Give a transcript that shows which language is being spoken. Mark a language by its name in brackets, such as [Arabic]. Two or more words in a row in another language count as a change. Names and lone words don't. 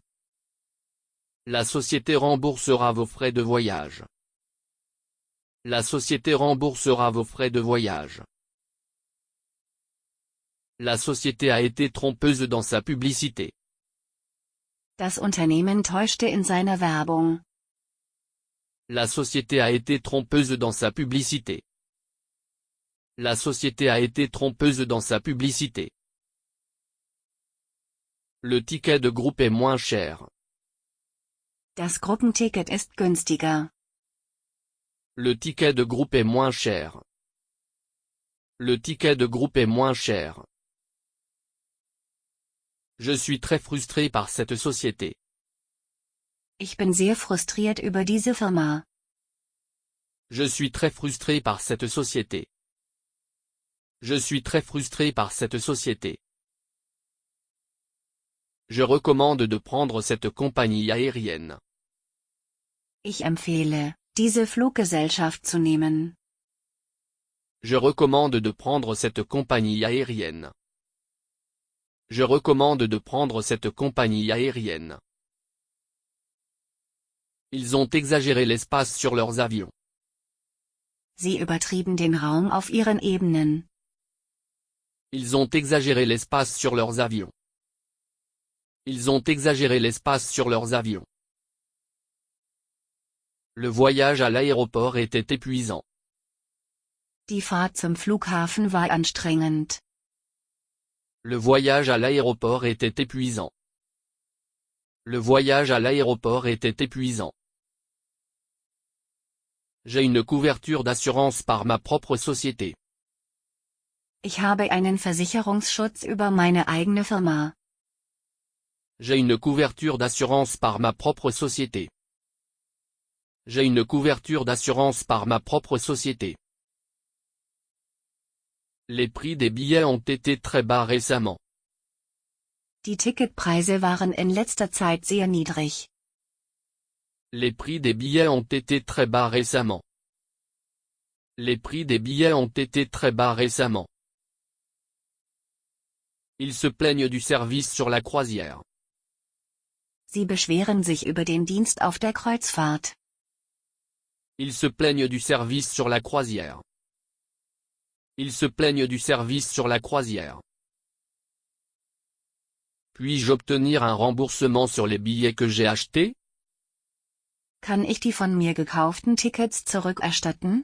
[French] La société remboursera vos frais de voyage. La société remboursera vos frais de voyage. La société a été trompeuse dans sa publicité. [German] Das Unternehmen täuschte in seiner Werbung. [French] La société a été trompeuse dans sa publicité. La société a été trompeuse dans sa publicité. Le ticket de groupe est moins cher. [German] Das Gruppenticket ist günstiger. [French] Le ticket de groupe est moins cher. Le ticket de groupe est moins cher. Je suis très frustré par cette société. [German] Ich bin sehr frustriert über diese Firma. [French] Je suis très frustré par cette société. Je suis très frustré par cette société. Je recommande de prendre cette compagnie aérienne. [German] Ich empfehle, diese Fluggesellschaft zu nehmen. [French] Je recommande de prendre cette compagnie aérienne. Je recommande de prendre cette compagnie aérienne. Ils ont exagéré l'espace sur leurs avions. [German] Sie übertrieben den Raum auf ihren Ebenen. [French] Ils ont exagéré l'espace sur leurs avions. Ils ont exagéré l'espace sur leurs avions. Le voyage à l'aéroport était épuisant. [German] Die Fahrt zum Flughafen war anstrengend. [French] Le voyage à l'aéroport était épuisant. Le voyage à l'aéroport était épuisant. J'ai une couverture d'assurance par ma propre société. [German] Ich habe einen Versicherungsschutz über meine eigene Firma. [French] J'ai une couverture d'assurance par ma propre société. J'ai une couverture d'assurance par ma propre société. Les prix des billets ont été très bas récemment. [German] Die Ticketpreise waren in letzter Zeit sehr niedrig. [French] Les prix des billets ont été très bas récemment. Les prix des billets ont été très bas récemment. Ils se plaignent du service sur la croisière. [German] Sie beschweren sich über den Dienst auf der Kreuzfahrt. [French] Ils se plaignent du service sur la croisière. Ils se plaignent du service sur la croisière. Puis-je obtenir un remboursement sur les billets que j'ai achetés? [German] Kann ich die von mir gekauften Tickets zurückerstatten?